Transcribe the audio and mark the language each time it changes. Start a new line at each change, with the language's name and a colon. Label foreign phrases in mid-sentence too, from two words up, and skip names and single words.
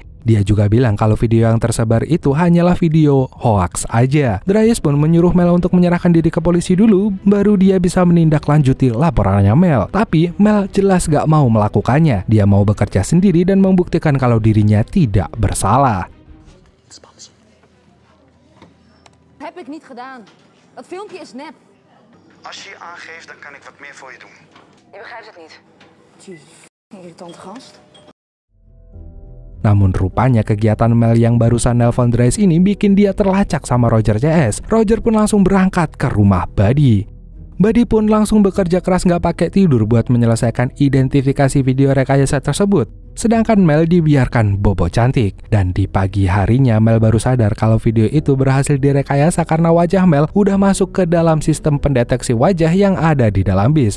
Indonesian: Dia juga bilang kalau video yang tersebar itu hanyalah video hoax aja. Dryes pun menyuruh Mel untuk menyerahkan diri ke polisi dulu, baru dia bisa menindaklanjuti laporannya Mel. Tapi Mel jelas gak mau melakukannya. Dia mau bekerja sendiri dan membuktikan kalau dirinya tidak bersalah.
Dutch: Heb ik niet gedaan. Dat filmpje is nep. Als je je aangeeft, dan kan ik wat meer voor je doen. Je begrijpt het niet. Jezus, irritante gast.
Indonesian: Namun rupanya kegiatan Mel yang barusan nelpon Dryes ini bikin dia terlacak sama Roger CS. Roger pun langsung berangkat ke rumah Buddy. Buddy pun langsung bekerja keras nggak pakai tidur buat menyelesaikan identifikasi video rekayasa tersebut. Sedangkan Mel dibiarkan bobo cantik. Dan di pagi harinya Mel baru sadar kalau video itu berhasil direkayasa karena wajah Mel udah masuk ke dalam sistem pendeteksi wajah yang ada di dalam bis.